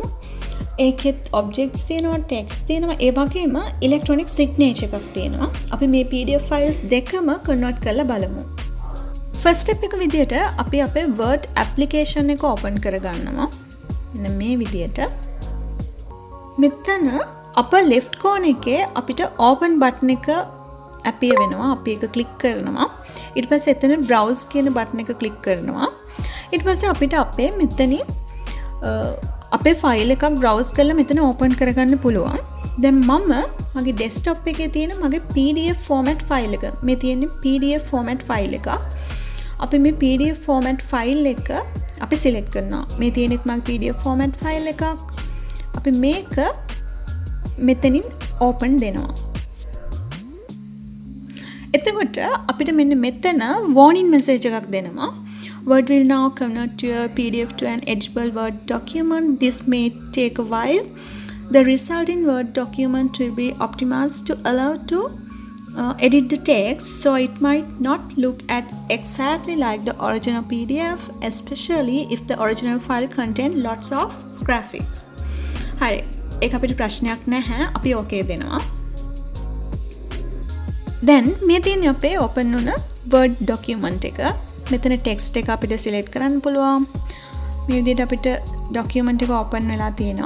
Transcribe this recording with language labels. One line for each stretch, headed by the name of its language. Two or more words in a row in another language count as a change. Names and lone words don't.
Sinhala: ඒකෙත් objects තියෙනවා, text තියෙනවා, ඒ වගේම
English: electronic signature
Sinhala: එකක් තියෙනවා. අපි මේ
English: PDF files
Sinhala: දෙකම කන්වර්ට් කරලා බලමු.
English: first step
Sinhala: එක විදියට අපි අපේ
English: Word application
Sinhala: එක open කරගන්නවා. මෙන්න මේ විදියට. මෙතන
English: upper left corner
Sinhala: එකේ අපිට
English: open button
Sinhala: එක appear වෙනවා. අපි ඒක click කරනවා. ඊට පස්සේ එතන browse කියන බටන් එක ක්ලික් කරනවා. ඊට පස්සේ අපිට අපේ මෙතනින් අපේ ෆයිල් එකක් browse කරලා මෙතන open කරගන්න පුළුවන්. දැන් මම මගේ desktop එකේ තියෙන මගේ
English: PDF format file
Sinhala: එක. මේ තියෙන්නේ
English: PDF format file
Sinhala: එක. අපි මේ
English: PDF format file
Sinhala: එක අපි select කරනවා. මේ තියෙනෙත් මගේ
English: PDF format file
Sinhala: එකක්. අපි මේක මෙතනින් open දෙනවා. එතකොට අපිට මෙන්න මෙතන
English: warning message
Sinhala: එකක් දෙනවා.
English: Word will now convert your PDF to an editable Word document. This may take a while. The resulting Word document will be optimized to allow to edit the text, so it might not look at exactly like the original PDF, especially if the original file contains lots of graphics.
Sinhala: හරි. ඒක අපිට ප්‍රශ්නයක් නැහැ. අපි okay දෙනවා. then මේ තියෙන්නේ අපේ open වුණ
English: Word document
Sinhala: එක. මෙතන text එක අපිට select කරන්න පුළුවන්. මේ විදිහට අපිට document එක open වෙලා තියෙනවා.